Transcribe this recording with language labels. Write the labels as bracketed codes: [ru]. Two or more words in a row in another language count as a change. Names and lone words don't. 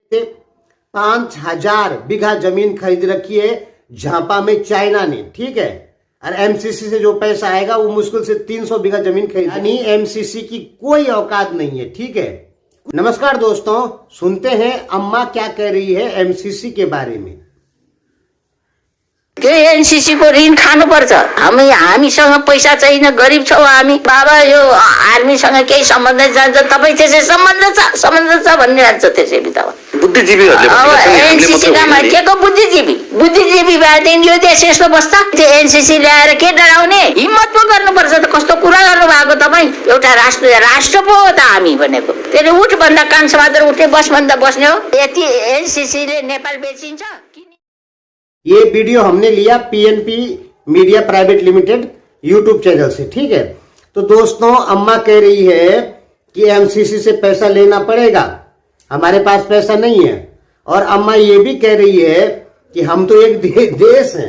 [hi] 5,000 बीघा जमीन खरीद रखी है झापा में चाइना ने, ठीक है। और एमसीसी से जो पैसा आएगा वो मुश्किल से 300 बीघा जमीन खरीद, यानी एमसीसी की कोई औकात नहीं है, ठीक है। नमस्कार दोस्तों, सुनते हैं अम्मा क्या कह रही है एमसीसी के बारे में। [ne] एनसीसी को ऋण खानुपर्छ। हामीसँग पैसा छैन, गरिब छौँ हामी। बाबा यो आर्मीसँग केही सम्बन्ध जान्छ, तपाईँ त्यसै सम्बन्ध छ भन्ने लाग्छ। त्यसै बितावा बुद्धिजीवीहरूले एनसीसी काम के को बुद्धिजीवी भएदेखि यो देश यस्तो बस्छ। त्यो एनसीसी ल्याएर के डराउने, हिम्मत पो गर्नुपर्छ। त कस्तो कुरा गर्नु भएको तपाईँ। एउटा राष्ट्र पो हो त हामी भनेको। त्यसले उठ भन्दा कान समातेर उठ्ने, बस भन्दा बस्ने हो। यति एनसीसीले नेपाल बेचिन्छ। [hi] ये वीडियो हमने लिया पीएनपी मीडिया प्राइवेट लिमिटेड यूट्यूब चैनल से, ठीक है। तो दोस्तों, अम्मा कह रही है कि एमसीसी से पैसा लेना पड़ेगा, हमारे पास पैसा नहीं है। और अम्मा ये भी कह रही है कि हम तो एक देश हैं।